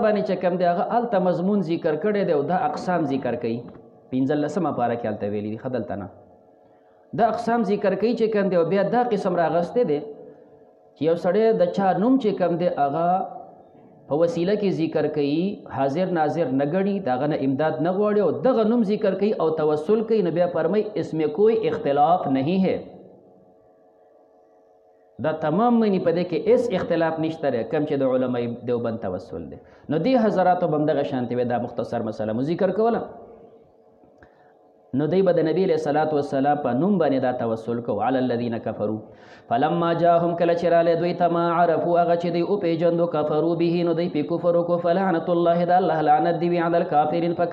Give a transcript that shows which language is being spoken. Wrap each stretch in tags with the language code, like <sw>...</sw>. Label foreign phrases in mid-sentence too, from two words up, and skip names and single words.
<ps>باندې چې کوم دی هغه هلته مضمون ذکر کړی دی او دا اقسام ذکر کوي 15مه پاره کې هلته ویلي دي ښه دلته نه دا اقسام ذکر کوي چې کوم دی او بیا دا قسم راغستی دی چې یو سړی د چا نوم چې کوم دی هغه په وسیله کې ذکر کوي حاضر ناظر نه ګڼي د هغه نه امداد نه غواړي او دغه نوم ذکر کوي او توسل کوي نو بیا فرمایي</ps> <ur>اس میں کوئی اختلاف نہیں ہے</ur> <ps>دا تمام معنی په دې کې اس اختلاف نشته دی کم چې د علماء دیوبند توسل دی نو دې حضراتو به همدغه شانتې وی دا مختصر مسله مو ذکر کوله نو دی به د نبی علیه الصلاة والسلام په نوم باندې دا توسل کو</ps> <ar>علی الذین کفروا فلما جاءهم</ar> <ps>کله چې رالی دوی ته</ps> <ar>ما عرفو</ar> <ps>هغه چې دوی وپېژندو</ps> <ar>کفرو به</ar> <ps>نو دوی پې کفر وکړو</ps> <ar>فلعنت الله</ar> <ps>د الله لعنت دی وي</ps> <ar>علی الکافرین</ar> <ps>په</ps>